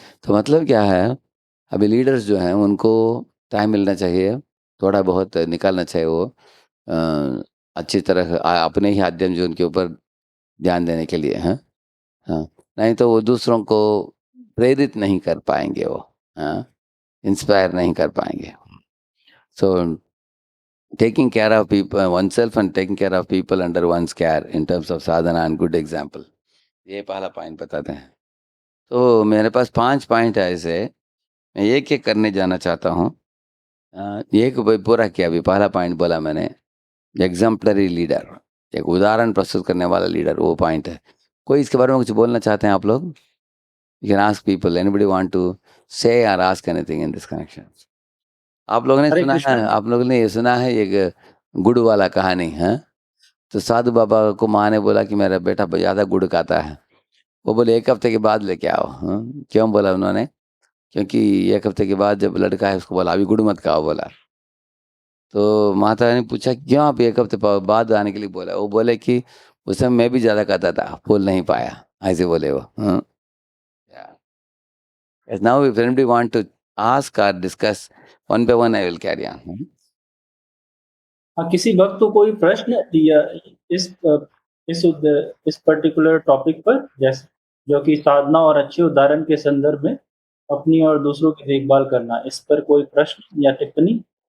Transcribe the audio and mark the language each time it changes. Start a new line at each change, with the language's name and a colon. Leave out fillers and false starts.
Hindi: तो मतलब क्या है, अभी लीडर्स जो हैं उनको टाइम मिलना चाहिए, थोड़ा बहुत निकालना चाहिए वो अच्छी तरह अपने ही अध्ययन जो उनके ऊपर ध्यान देने के लिए, हैं? हाँ, नहीं तो वो दूसरों को प्रेरित नहीं कर पाएँगे वो, हाँ? इंस्पायर नहीं कर पाएँगे।
English: so taking care of oneself and taking care of people under one's care in terms of sadhana and good example,
Hindi: ये पहला पॉइंट बताते हैं। तो मेरे पास 5 पॉइंट है ऐसे, मैं एक-एक करने जाना चाहता हूँ। एक पूरा किया अभी, पहला पॉइंट बोला मैंने, एग्ज़ेम्पलरी लीडर, एक उदाहरण प्रस्तुत करने वाला लीडर, वो पॉइंट है। कोई इसके बारे में कुछ बोलना चाहते हैं आप लोग?
English: You can ask people, anybody want to say or ask anything in this connection?
Hindi: आप लोगों ने हरे सुना है, कृष्णा। आप लोगों ने ये सुना है एक गुड़ वाला कहानी, हैं? तो साधु बाबा को माँ ने बोला कि मेरा बेटा ज़्यादा गुड़ खाता है। वो बोले 1 हफ्ते के बाद लेके आओ। क्यों बोला उन्होंने? क्योंकि 1 हफ्ते के बाद जब लड़का है उसको बोला अभी गुड़ मत खाओ बोला। तो माता ने पूछा क्यों आप 1 हफ्ते बाद आने के लिए बोला? वो बोले कि उस समय मैं भी ज़्यादा खाता था, फूल नहीं पाया, ऐसे बोले वो।
English: Yeah. Yes, now if anybody want to ask or discuss one by one I will carry on.
Hindi: हाँ, किसी वक़्त तो कोई प्रश्न या इस इस पर्टिकुलर टॉपिक पर, जैसे जो कि साधना और अच्छे उदाहरण के संदर्भ में अपनी और दूसरों की देखभाल करना, इस पर कोई प्रश्न या टिप्पणी?